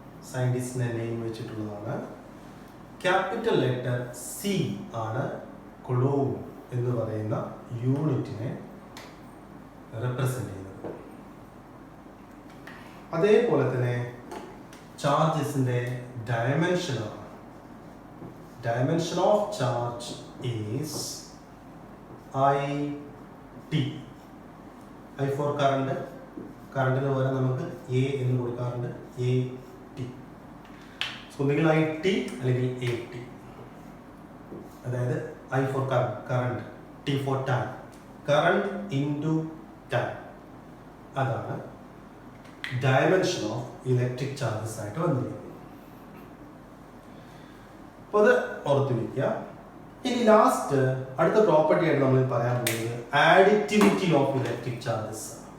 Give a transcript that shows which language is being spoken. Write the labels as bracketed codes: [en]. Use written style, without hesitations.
[ml] സയന്റിസ്റ്റിന്റെ name വെച്ചിട്ടുള്ളതാണ്. Capital letter C ആണ് കൊളൂം എന്ന് പറയുന്ന യൂണിറ്റിനെ റെപ്രസെന്റ് ചെയ്യുന്നത്. അതേപോലെ തന്നെ ചാർജസിന്റെ ഡയമെൻഷനാണ്. [en] Dimension of charge is IT. I for current. [ml] കറണ്ടിന് പകരം നമുക്ക് എ എന്ന് കൊടുക്കാറുണ്ട്, AT. ഒന്നുകിൽ IT അല്ലെങ്കിൽ AT. [en] അതായത് I for current, T for time. Current into time. [ml] അതാണ് ഡയമെൻഷൻ ഓഫ് ഇലക്ട്രിക് ചാർജസ് ആയിട്ട് വന്നിരിക്കുന്നത്. അപ്പോൾ അത് ഓർത്ത് വയ്ക്കുക. ഇനി ലാസ്റ്റ് അടുത്ത പ്രോപ്പർട്ടി ആയിട്ട് നമ്മൾ പറയാൻ പോകുന്നത് ആഡിറ്റിവിറ്റി ഓഫ് ഇലക്ട്രിക് ചാർജസ്.